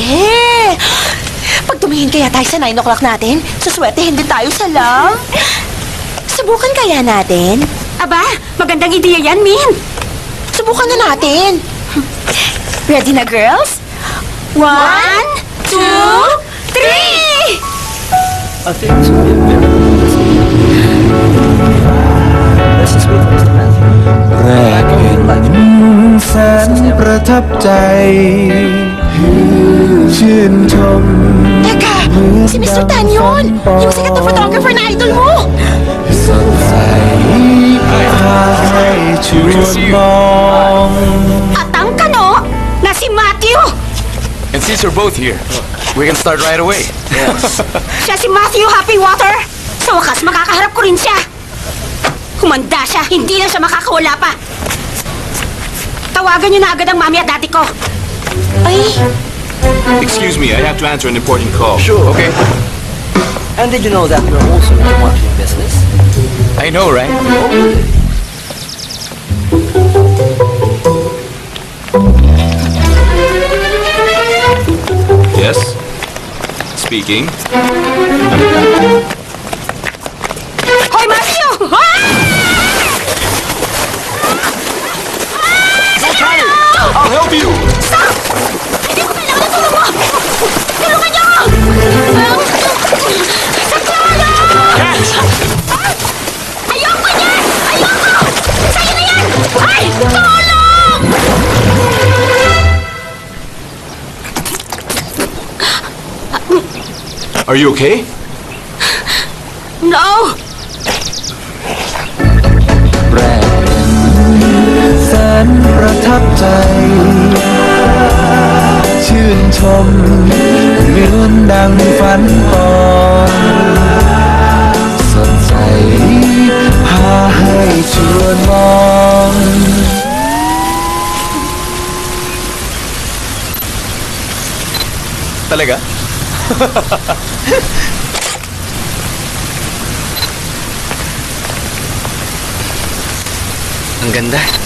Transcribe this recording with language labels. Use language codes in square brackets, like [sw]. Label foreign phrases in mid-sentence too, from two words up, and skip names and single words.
[tl] Pag tumingin kaya tayo sa 9 o'clock natin, suswertehin din tayo sa love. Subukan kaya natin? Aba, magandang ideya yan, Min. Subukan na natin. [en] Ready na, girls? 1, 2, 3! [th] แรกเห็นแสนประทับใจชื่นชม [tl] Teka! Si Mr. Tan yun! Yung sikat na photographer na idol mo! [th] สดใสพาให้ชวนมอง [tl] At ang kano na si Matthew. [en] And since you're both here, we can start right away. [tl] Siya si Matthew Happy Water. Sa wakas, makakaharap ko rin siya. Humanda siya, hindi na siya makakawala pa. Tawagan niyo na agad ang mami at dati ko. Ay! [en] Excuse me, I have to answer an important call. Sure, okay. And did you know that we're also in the marketing business? I know, right? Yes? Speaking. [tl] Hoy, Matthew! [en] I'll help you! [tl] Hindi ko kailangan ng tulong mo! Tulungan niyo ako! Sa tulong! Ayoko niyan! Ayoko! Sa'yo na yan! Ay! Tulong! [en] Are you okay? No! [th] แรกเห็นแสนประทับใจ ชื่นชมเหมือนดังฝันปองสดใสพาให้ชวนมอง [tl] Talaga? Ang ganda.